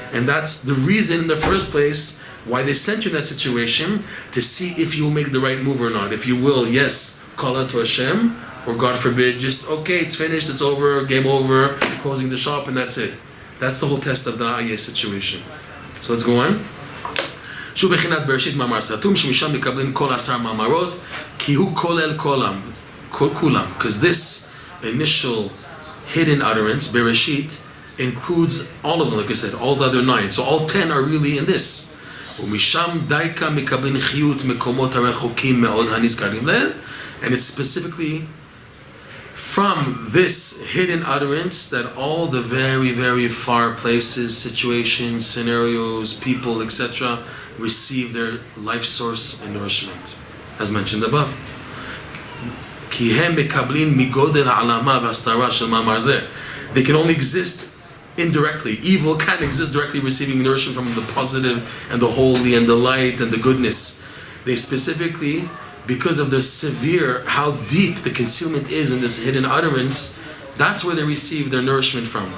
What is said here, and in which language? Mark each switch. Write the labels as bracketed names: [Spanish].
[English] And that's the reason in the first place why they sent you in that situation, to see if you'll make the right move or not. If you will, yes, call out to Hashem, or God forbid, just, okay, it's finished, it's over, game over, closing the shop, and that's it. That's the whole test of the Ayeh situation. So let's go on. [Hebrew] שוב בחינת בראשית מאמר סתום, שמשם מקבלים כל 10 מאמרות, כי הוא כולל כולם. [English] Because this initial hidden utterance, Bereshit, includes all of them, like I said, all the other 9. So all 10 are really in this. [Hebrew] ומשם דייקה מקבלים חיות מקומות הרחוקים מאוד הנזכרים להם, [English] and it's specifically from this hidden utterance that all the very, very far places, situations, scenarios, people, etc. receive their life source and nourishment, as mentioned above. [Hebrew] כי הם מקבלים מגודל העלמה והסתרה של מאמר זה. [English] They can only exist indirectly. Evil can't exist directly receiving nourishment from the positive and the holy and the light and the goodness. They specifically, because of the severe, how deep the concealment is in this hidden utterance, that's where they receive their nourishment from.